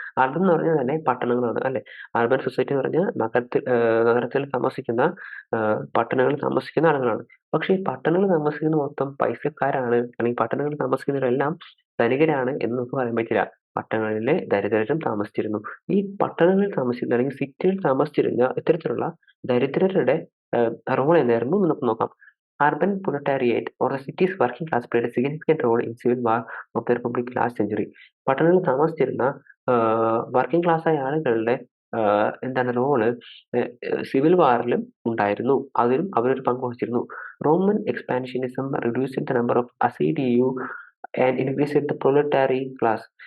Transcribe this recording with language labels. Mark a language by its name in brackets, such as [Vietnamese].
[Malayalam] Urban എന്ന് പറഞ്ഞാൽ തന്നെ പട്ടണങ്ങളാണ് അല്ലെ. അർബൻ സൊസൈറ്റി എന്ന് പറഞ്ഞാൽ നഗരത്തിൽ താമസിക്കുന്ന പട്ടണങ്ങളിൽ താമസിക്കുന്ന ആളുകളാണ്. പക്ഷെ ഈ പട്ടണങ്ങളിൽ താമസിക്കുന്ന മൊത്തം പൈസക്കാരാണ്, അല്ലെങ്കിൽ പട്ടണങ്ങളിൽ താമസിക്കുന്നവരെല്ലാം ധനികരാണ് എന്ന് നമുക്ക് പറയാൻ പറ്റില്ല. പട്ടണങ്ങളിലെ ദരിദ്രരും താമസിച്ചിരുന്നു. ഈ പട്ടണങ്ങളിൽ താമസിക്കുന്ന അല്ലെങ്കിൽ സിറ്റിയിൽ താമസിച്ചിരുന്ന ഇത്തരത്തിലുള്ള ദരിദ്രരുടെ റോൾ എന്തായിരുന്നു നമുക്ക് നോക്കാം. [English] Urban proletariat or the city's working class played a significant role in civil war of the Republic last century. [Malayalam] പട്ടണങ്ങളിൽ താമസിച്ചിരുന്ന വർക്കിംഗ് ക്ലാസ് ആയ ആളുകളുടെ റോള് സിവിൽ വാറിലും ഉണ്ടായിരുന്നു. അതിലും അവരൊരു പങ്ക് വഹിച്ചിരുന്നു. [English] Roman expansionism reduced the number of assidui and increased the proletarii class.